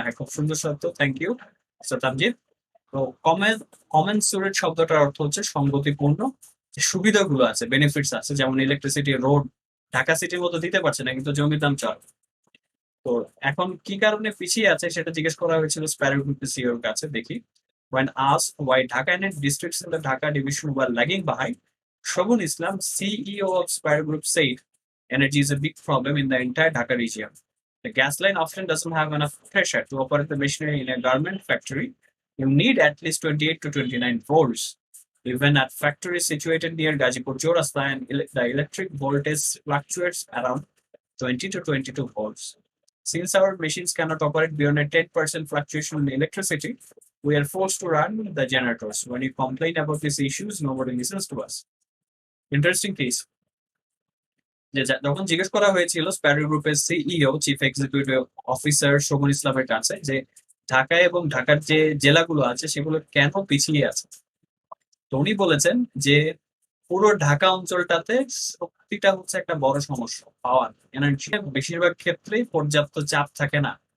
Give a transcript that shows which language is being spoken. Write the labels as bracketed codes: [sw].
[bn] হ্যাঁ, খুব সুন্দর শব্দ, থ্যাংক ইউ তামজিদ। তো কমেন্সুরেট শব্দটার অর্থ হচ্ছে সঙ্গতিপূর্ণ, যে সুবিধাগুলো আছে, বেনিফিটস আছে, যেমন ইলেকট্রিসিটি, রোড ঢাকা সিটির মতো দিতে পারছে না, কিন্তু জমির দাম চড়। তো এখন কি কারণে পিছিয়ে আছে সেটা জিজ্ঞেস করা হয়েছিল স্প্যারো গ্রুপের সিইওর কাছে। [en] দেখি, when asked why Dhaka and its districts in the Dhaka division were lagging behind, Shogun Islam, CEO of Sparrow Group, said energy is a big problem in the entire Dhaka region. The gas line often doesn't have enough pressure to operate the machinery in a garment factory. You need at least 28 to 29 volts. Even at factories situated near Gazipur Chaurasta, and the electric voltage fluctuates around 20 to 22 volts. Since our machines cannot operate beyond a 10% fluctuation in electricity, we are forced to run the generators. When you complain about these issues, nobody listens to us. Interesting case. [bn] যখন জিজ্ঞেস করা হয়েছিল Sparrow গ্রুপের CEO, chief executive officer Sovan ইসলামের কাছে, যে ঢাকায় এবং ঢাকার যে জেলাগুলো আছে সেগুলো কেন পিছিয়ে আছে, তো উনি বলেছেন যে পুরো ঢাকা অঞ্চলটাতে শক্তিটা হচ্ছে একটা বড় সমস্যা, পাওয়ার, এনার্জি। বেশিরভাগ ক্ষেত্রেই পর্যাপ্ত চাপ থাকে না,